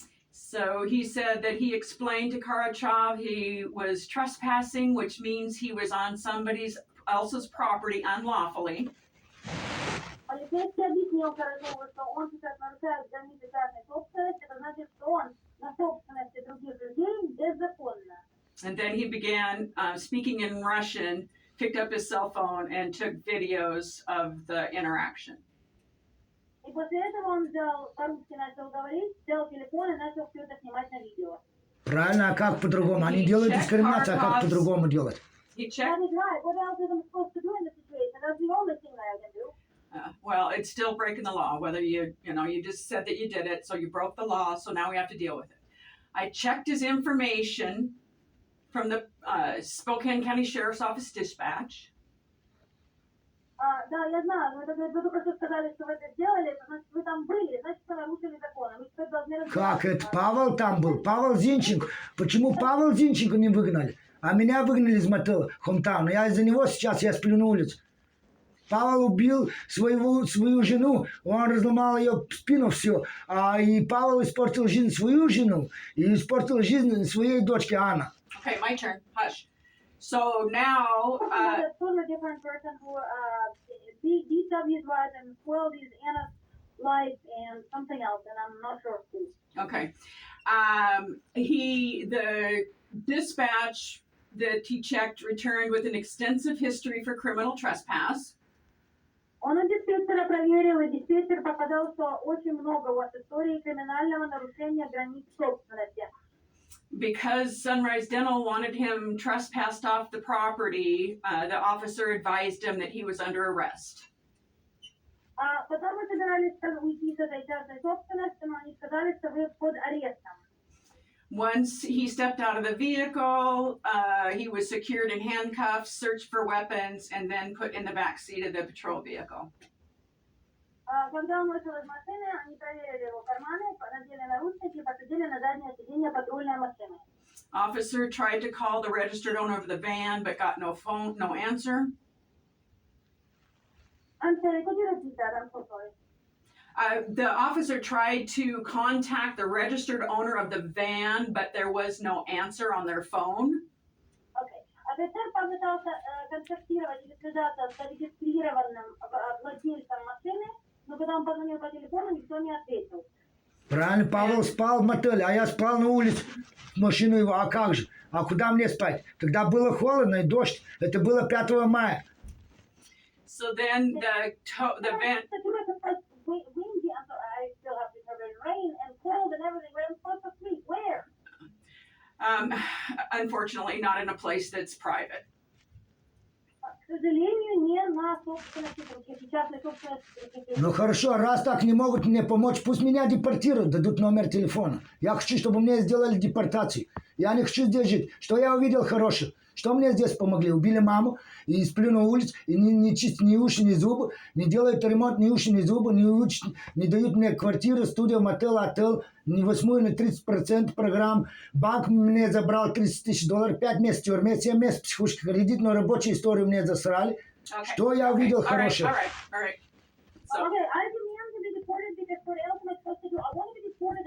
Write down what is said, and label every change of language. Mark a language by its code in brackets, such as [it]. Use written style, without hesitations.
[en] So he said that he explained to Karachev he was trespassing, which means he was on somebody else's property unlawfully. [ru] Полицейский объяснил Карачеву, что он сейчас нарушает границы частной собственности, это значит, что он на собственности других людей беззаконно. [en] And then he began speaking in Russian, picked up his cell phone, and took videos of the interaction. [ru] И после этого он взял, по-русски начал говорить, взял телефон и начал все это снимать на видео. Правильно, а как по-другому? Они делают дискриминацию, а как по-другому делать? [en] He I checked. was right. What else am I supposed to do in this situation? That's the only thing that I can do. Well, it's still breaking the law. Whether you just said that you did it, so you broke the law. So now we have to deal with it. I checked his information from the Spokane County Sheriff's Office dispatch. [ru] Да, я знаю, но это вы только что сказали, что вы это сделали, это значит, вы там были, значит, вы нарушили закон. Вы теперь должны Как это? Павел там был, Павел Зинченко. Почему Павел Зинченко не выгнали? А меня выгнали из мотеля Хомтауна. Я из-за него сейчас я сплю на улице. Павел убил свою жену, он разломал ее спину все. И Павел испортил жизнь свою жену и испортил жизнь своей дочки Анна. [en] Okay, my turn. Hush. So now, a totally different person who beat up his wife and spoiled his Anna's life and something else, and I'm not sure who. okay, the dispatch that he checked returned with an extensive history for criminal trespass. [ru] Он у диспетчера проверил, и диспетчер показал, что очень много вот историй криминального нарушения границ собственности. [en] Because Sunrise Dental wanted him trespassed off the property, the officer advised him that he was under arrest. [ru] Потом мы собирались уйти с этой частной собственности, но они сказали, что вы под арестом. [en] Once he stepped out of the vehicle, he was secured in handcuffs, searched for weapons, and then put in the back seat of the patrol vehicle. [ru] Когда он вышел из машины, они проверили его карманы, надели наручники и посадили на заднее сиденье патрульной машины. [en] Officer tried to call the registered owner of the van, but got no answer. I'm sorry, could you repeat that? I'm so sorry. The officer tried to contact the registered owner of the van, but there was no answer on their phone. Okay. [ru] Офицер попытался контактировать или связаться с зарегистрированным владельцем машины, но когда он позвонил по телефону, никто не ответил. Правильно, Павел спал в мотеле, а я спал на улице, в машину его, а как же? А куда мне спать? Тогда было холодно и дождь, это было 5 мая. [en] So then the van... Windy, I still have to cover in rain and cold and everything, but I'm supposed to sleep. Where? Unfortunately, not in a place that's private. [ru] К сожалению, не на собственности, частной собственности. Ну хорошо, раз так не могут мне помочь, пусть меня депортируют, дадут номер телефона. Я хочу, чтобы мне сделали депортацию. Я не хочу здесь жить. Что я увидел хорошего? Что мне здесь помогли? Убили маму, и сплю на улице, и не чистят ни уши, ни зубы, не делают ремонт ни уши, ни зубы, не дают мне квартиру, студию, мотел, отель, не 8 на 30% программ. Банк мне забрал $30 000, 5 месяцев в тюрьме, 7 месяцев психушки, кредитную рабочую историю мне засрали. [en] Okay. [ru] Что я увидел хорошего? [en] All right. So, Okay, I demand to be deported because what else am I supposed to do? I want to be deported.